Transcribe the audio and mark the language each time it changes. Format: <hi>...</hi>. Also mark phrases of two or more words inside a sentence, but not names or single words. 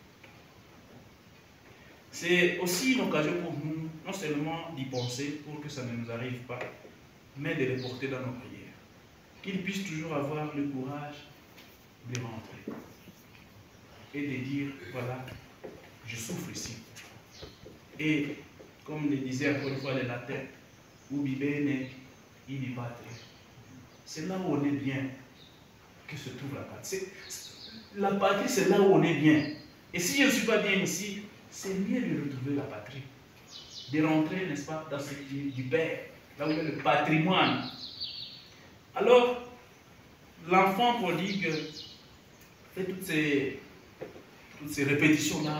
<fr>C'est aussi une occasion pour nous, non seulement d'y penser pour que ça ne nous arrive pas, mais de les porter dans nos prières. Qu'ils puissent toujours avoir le courage de rentrer et de dire, voilà, je souffre ici. Et comme le disait encore une fois les latins,</fr> <la>ubi bene, ibi patria.</la> <fr>C'est là où on est bien que se trouve la patrie. La patrie, c'est là où on est bien. Et si je ne suis pas bien ici, c'est mieux de retrouver la patrie. De rentrer, n'est-ce pas, dans ce qui est du Père, là où il y a le patrimoine. Alors, l'enfant prodigue fait toutes ces répétitions-là.</fr>